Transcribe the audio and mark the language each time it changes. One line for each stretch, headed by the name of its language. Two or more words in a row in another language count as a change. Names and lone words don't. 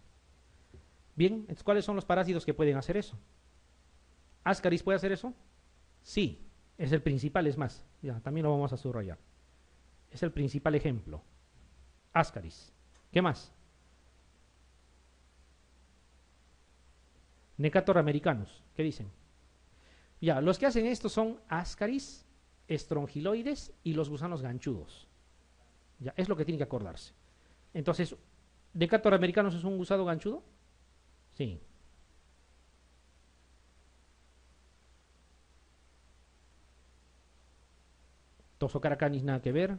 Spanish: Bien, entonces, ¿cuáles son los parásitos que pueden hacer eso? ¿Ascaris puede hacer eso? Sí, es el principal, es más, ya, también lo vamos a subrayar. Es el principal ejemplo. Ascaris. ¿Qué más? Necator americanus, ¿qué dicen? Ya, los que hacen esto son ascaris, estrongiloides y los gusanos ganchudos. Ya, es lo que tienen que acordarse. Entonces, ¿Necator americanus es un gusano ganchudo? Sí. Toxocaracanis, nada que ver.